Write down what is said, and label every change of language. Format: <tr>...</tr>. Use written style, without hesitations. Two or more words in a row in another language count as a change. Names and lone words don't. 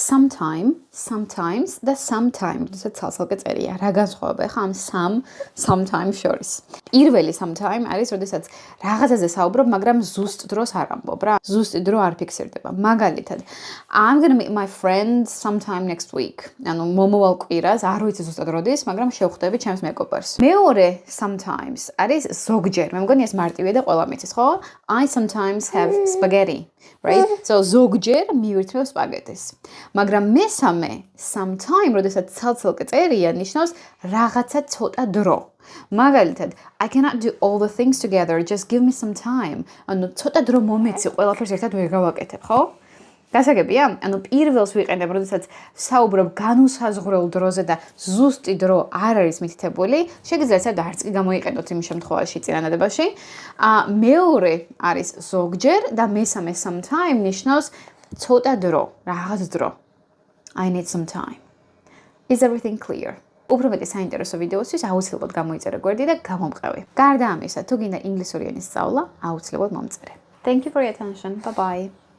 <en>sometimes და sometime,</en> <ka>როდესაც ცალ-ცალკე წერია. რა განსხვავება ხა ამ sometime შორის? პირველი sometime არის, როდესაც რაღაცაზე საუბრობ, მაგრამ ზუსტ დროს არ ამბობ რა. ზუსტი დრო არ ფიქსირდება. მაგალითად,</ka> <en>I'm going to meet my friend sometime next week.</en> <ka>ანუ მომავალ კვირას, არ ვიცი ზუსტად როდის, მაგრამ შევხვდები ჩემს მეგობარს. მეორე sometimes არის ზოგჯერ. მე მგონი ეს მარტივია და ყველა მიცის, ხო?</ka> <en>I sometimes have spaghetti, right?</en> <ka>So ზოგჯერ მივირთმევ სპაგეტის. მაგრამ მესამე sometime, როდესაც ცალ-ცალკე წერია, ნიშნავს რაღაცა ცოტა დრო. მაგალითად,</ka> <en>I cannot do all the things together, just give me some time.</en> <ka>ანუ ცოტა დრო მომეცი, ყველაფერს ერთად ვერ გავაკეთებ, ხო? გასაგებია? ანუ პირველს ვიყენებ, როდესაც საუბრობ განუსაზღვრელ დროზე და ზუსტი დრო არ არის მითითებული, შეგიძლიათ არც კი გამოიყენოთ იმ შემთხვევაში წინანადებაში. მეორე არის ზოგჯერ და მესამე sometime ნიშნავს ცოტა დრო, რაღაც დრო.</ka> <en>I need some time. Is everything clear?</en> <ka>უფრო მეტი საინტერესო ვიდეოსთვის აუცილებლად გამოიწერე გვერდი და გამომყევი. გარდა ამისა, თუ გინდა ინგლისური ენის სწავლა, აუცილებლად მომწერე.</ka> <en>Thank you for your attention. Bye bye.</en>